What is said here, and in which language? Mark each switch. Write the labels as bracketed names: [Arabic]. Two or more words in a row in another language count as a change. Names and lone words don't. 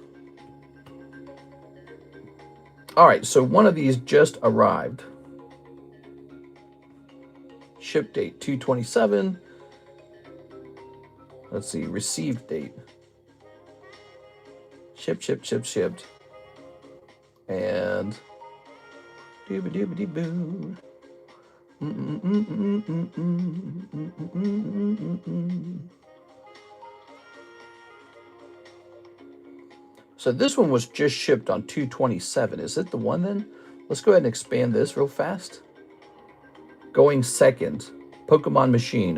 [English] All right, so one of these just arrived. Ship date 2/27. Let's see, received date. Shipped. And dooba-dooba-dee-boo. So this one was just shipped on 2/27. Is it the one then? Let's go ahead and expand this real fast. Going second, Pokemon Machine.